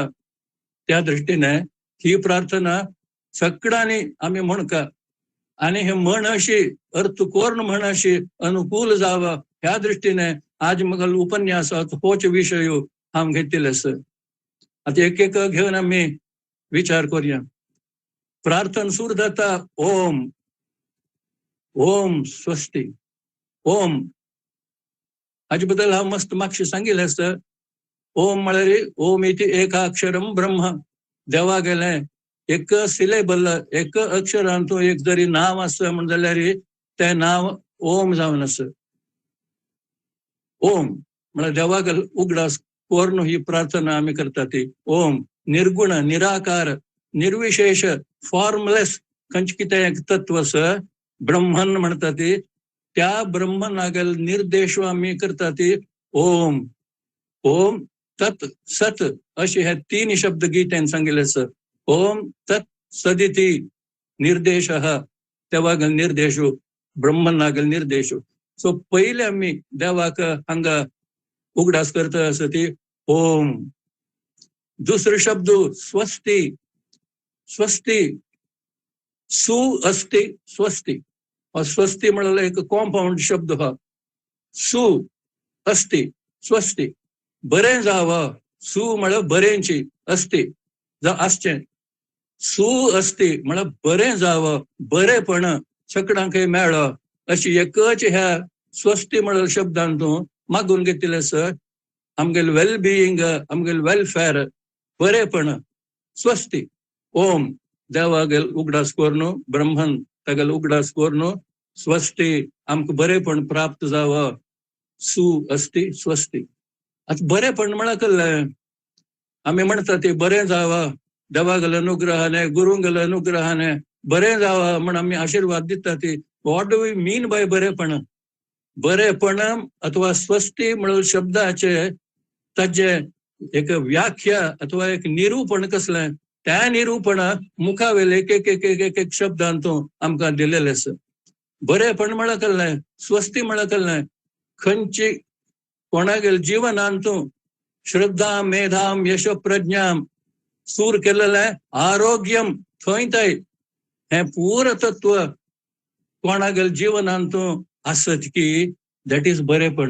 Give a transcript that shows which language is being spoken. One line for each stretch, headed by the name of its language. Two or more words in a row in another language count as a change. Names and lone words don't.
Konkani: त्या दृष्टीने ही प्रार्थना सगळ्यांनी आम्ही म्हणका आणि हे म्हण अशी अर्थकोर्ण म्हण अशी अनुकूल जावा ह्या दृष्टीने आज मगल उपन्यासात होच विषय हांव घेतिल्ले आसा. आता एक घेवन आम्ही विचार करूया. प्रार्थना सुरू जाता ओम ओम स्वस्ती ओम. हाजे बद्दल हांव मस्त मागशें सांगिल्लें आसा. ओम म्हळ्यार
Sanskrit: ओम इति एकाक्षरम ब्रह्म.
Konkani: देवा गेलें एक सिलेबल एक अक्षरांतू एक जरी नाव आसा म्हण जाल्यार तें नाव ओम जावन आसा. ओम म्हळ्यार देवाक उगडास कोरून ही प्रार्थना आमी करता ती. ओम निर्गुण निराकार निर्विशेष फॉर्मलेस खंयचे कितें एक तत्व आसा ब्रह्मन म्हणटा ती. त्या ब्रह्मनागेल निर्देश आमी करता ती ओम.
Sanskrit: ओम तत् सत
Konkani: अशे हे 3 शब्द गीतेन सांगिल्ले आसा.
Sanskrit: ओम तत् सदिती निर्देश
Konkani: देवागेल निर्देश ब्रह्मनागेल निर्देश. सो पहिले आम्ही देवाक हांगा उगडास करता आसा ती ओम. दुसरो शब्द स्वस्ती.
Sanskrit: स्वस्ती सु अस्ति स्वस्ती.
Konkani: स्वस्ती म्हळ्यार एक कॉम्पाउंड शब्द हा.
Sanskrit: सु अस्ति स्वस्ती
Konkani: बरें जावा. सु म्हळ्यार बरेंची अस्ति आसचें.
Sanskrit: सु अस्ति
Konkani: म्हळ्यार बरें जावा बरेपण सगळ्यांकय मेळ्ळो अशी एकच ह्या स्वस्ती म्हळ्यार शब्दांतून मागून घेतिल्लें आसा. आमगेल
English: well being
Konkani: आमगेल वेलफेअर बरेपण स्वस्ती. ओम देवागेल उगडास करून ब्रह्मन तागेल उगडास करून स्वस्ती आमकां बरेपण प्राप्त जावा.
Sanskrit: सु अस्ति स्वस्ती.
Konkani: आता बरेपण म्हळ्यार कसलें आमी म्हणटा ते बरें जावा देवागेल अनुग्रहाने गुरूंगेल अनुग्रहाने बरें जावा म्हण आमी आशीर्वाद दिता ती.
English: What do we mean by बरेपण?
Konkani: बरेपण अथवा स्वस्ती म्हळ्यार शब्दाचे ताजे एक व्याख्या अथवा एक निरूपण कसलें त्या निरूपण मुखावेले एक शब्दांतून आमकां दिलेलें आसा. बरेपण म्हळ्यार कसलें स्वस्ती म्हळ्यार कसलें खंयची कोणागेल जीवनांतूं
Sanskrit: श्रद्धा मेधाम यश प्रज्ञाम
Konkani: सूर केलेलें आरोग्यम थंय हे पूर तत्व कोणागेल जीवनांतूं आसत की
English: that is
Konkani: बरेपण.